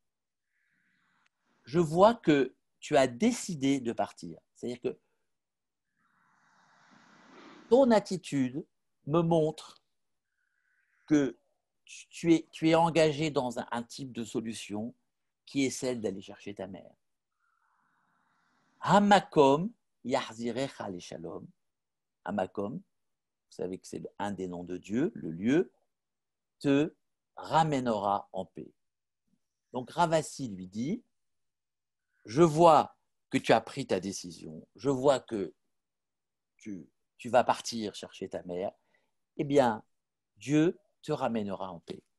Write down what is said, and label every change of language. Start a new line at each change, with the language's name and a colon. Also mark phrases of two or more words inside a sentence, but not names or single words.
French: Je vois que tu as décidé de partir. C'est-à-dire que ton attitude me montre que tu es engagé dans un type de solution qui est celle d'aller chercher ta mère.
Hebrew: המקום יחזירך לשלום.
French: Hamakom, vous savez que c'est un des noms de Dieu, le lieu, te ramènera en paix. Donc Ravasi lui dit, je vois que tu as pris ta décision, je vois que tu vas partir chercher ta mère, eh bien, Dieu te ramènera en paix.